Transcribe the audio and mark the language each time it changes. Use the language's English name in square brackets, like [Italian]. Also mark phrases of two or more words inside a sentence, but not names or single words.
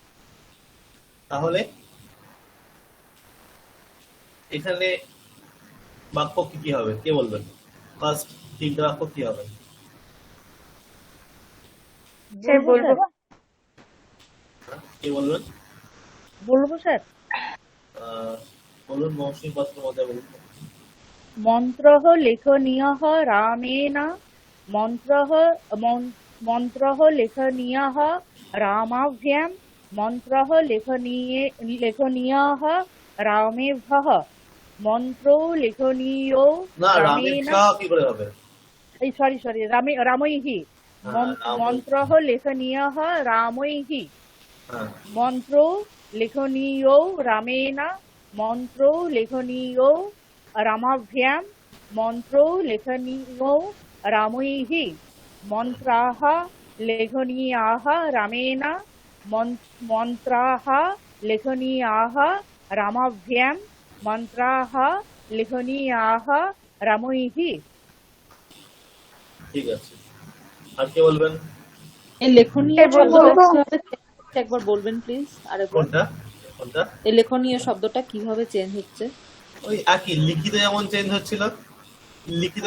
[Bangla] তাহলে এখানে বাক্য কি কি হবে কে বলবেন? ফার্স্ট তিনটা বাক্য কি হবে? স্যার বলবো? কে বলবেন? বলবো স্যার? বলুন মৌসুমী পাত্র মধ্যে বলুন। [Sanskrit] মন্ত্রः লেখনীয়ः রামেণ মন্ত্রः মন্ত্রः লেখনীয়ः রামাভ্যাं মন্ত্রः লেখনীয়ः রামেভ্যः মন্ত্রো লেখনীয় [Bangla] না রামেণ রামেচ্ছা কি করে হবে? এই সরি [Sanskrit] রামৈঃ মন্ত্রः লেখনীয়ः রামৈঃ [Bangla] হ্যাঁ [Sanskrit] মন্ত্রো লেখনীয় রামেণ মন্ত্রো লেখনীয় রামাভ্যাं মন্ত্রো লেখনীয় রামৈঃ মন্ত্রাः লেখনীয়াः রামেণ মন্ত্রাः লেখনীয়াः রামাভ্যাं মন্ত্রাः লেখনীয়াः রামৈঃ। [Bangla] ঠিক আছে, আর কে বলবেন? এই লেখনীয় স্যার বলবো? শব্দটা কিভাবে change হচ্ছে একবার বলবেন প্লিজ আরেকবার। কোনটা কোনটা? এই লেখনীয় শব্দটা কিভাবে চেঞ্জ হচ্ছে? ওই একই লিখিত যেমন চেঞ্জ হচ্ছিল, লিখিত